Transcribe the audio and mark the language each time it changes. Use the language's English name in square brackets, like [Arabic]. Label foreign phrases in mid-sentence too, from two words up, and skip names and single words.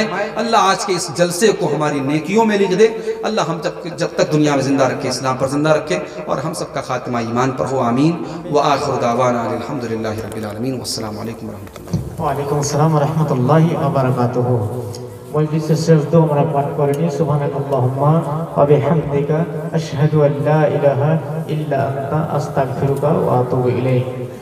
[Urdu] اللہ آج کے اس جلسے کو ہماری نیکیوں میں لکھ دے۔ اللہ ہم جب تک دنیا میں زندہ رکھے، اسلام پر زندہ رکھے، اور ہم سب کا خاتمہ ایمان پر ہو، آمین۔ [Arabic] وآخر دعوانا الحمدللہ رب العالمین، والسلام علیکم ورحمۃ اللہ۔ وعلیکم السلام ورحمۃ اللہ وبرکاتہ۔ [Bangla] مجلس শেষ দো আমরা পাঠ করে নিই [Arabic] سبحانك اللهم وبحمدك أشهد أن لا إله إلا أنت أستغفرك وأتوب إليك.